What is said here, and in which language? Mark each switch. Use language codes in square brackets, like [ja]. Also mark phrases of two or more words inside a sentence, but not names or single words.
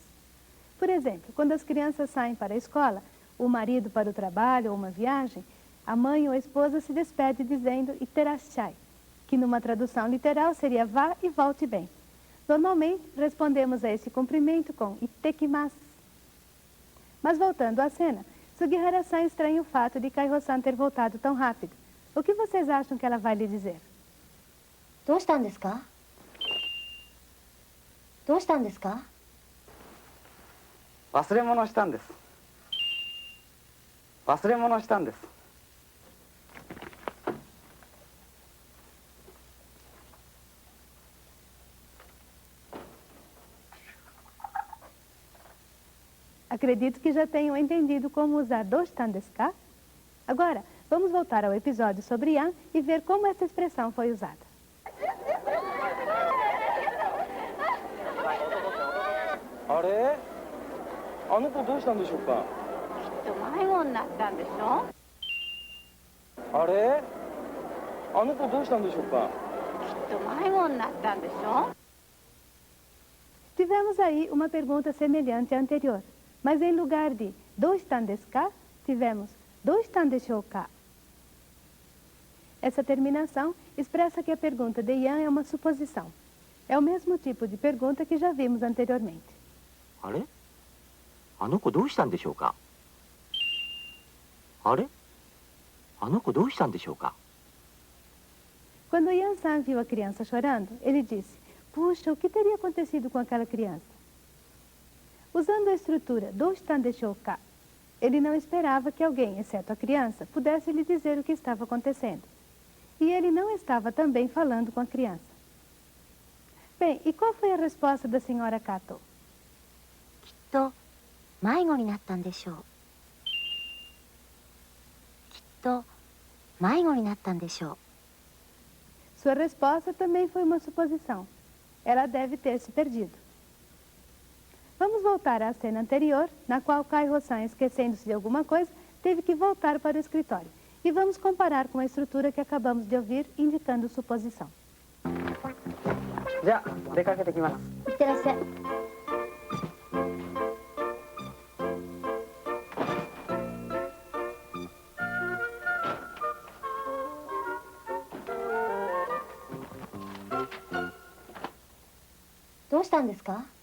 [pt] Por exemplo, quando as crianças saem para a escola, o marido para o trabalho ou uma viagem, a mãe ou a esposa se despede dizendo itterashai, que numa tradução literal seria vá e volte bem. Normalmente, respondemos a esse cumprimento com ittekimasu. Mas voltando à cena, Sugihara-san estranha o fato de Kaiho-san ter voltado tão rápido. O que vocês acham que ela vai lhe dizer? [ja] どうしたんですかどうしたんですか忘れ物したんです。忘れ物したんです。 [pt] Acredito que já tenham entendido como usar [ja] どうしたんですか? [pt] Agora, vamos voltar ao episódio sobre Yan e ver como essa expressão foi usada. [ja] あれあの子どうしたんでしょうかきっと迷子になったんでしょあれあの子どうしたんでしょうかきっと迷子になったんでしょ [pt] Tivemos aí uma pergunta semelhante à anterior, mas em lugar de [ja] どうしたんですか, [pt] tivemos [ja] どうしたんでしょうか. [pt] Essa terminação expressa que a pergunta de Yan é uma suposição. É o mesmo tipo de pergunta que já vimos anteriormente. [ja] あれあの子どうしたんでしょうかあれあの子どうしたんでしょうか [pt] Quando Yan-san viu a criança chorando, ele disse, puxa, o que teria acontecido com aquela criança? Usando a estrutura [ja] どうしたんでしょうか, [pt] ele não esperava que alguém, exceto a criança, pudesse lhe dizer o que estava acontecendo. E ele não estava também falando com a criança. Bem, e qual foi a resposta da senhora Kato? [ja] きっと迷子になったんでしょう。きっと迷子になったんでしょう。 [pt] Sua resposta também foi uma suposição. Ela deve ter se perdido. Vamos voltar à cena anterior, na qual Kai-Ho-san, esquecendo-se de alguma coisa, teve que voltar para o escritório. E vamos comparar com a estrutura que acabamos de ouvir, indicando suposição. [ja] じゃあ出かけてきます。いってらっしゃい。どうしたんですか？